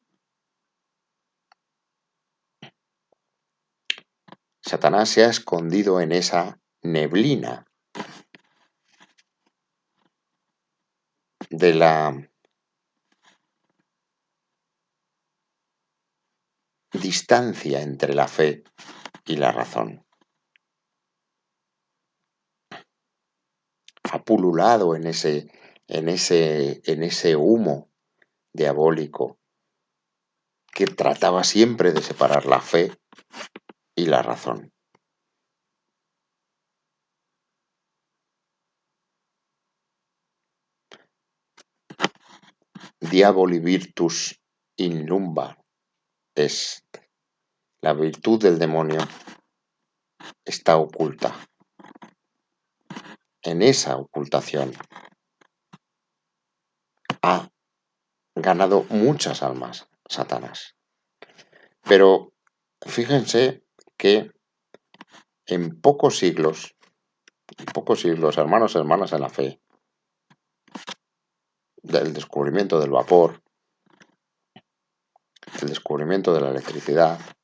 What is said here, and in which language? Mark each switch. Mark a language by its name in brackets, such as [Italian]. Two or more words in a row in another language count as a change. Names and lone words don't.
[Spanish] Satanás se ha escondido en esa neblina de la distancia entre la fe y la razón. Ha pululado en ese humo diabólico que trataba siempre de separar la fe y la razón. [Latin] Diaboli virtus in lumbar est. [Spanish] La virtud del demonio está oculta. En esa ocultación ha ganado muchas almas Satanás. Pero fíjense que en pocos siglos, hermanos y hermanas en la fe, del descubrimiento del vapor, el descubrimiento de la electricidad,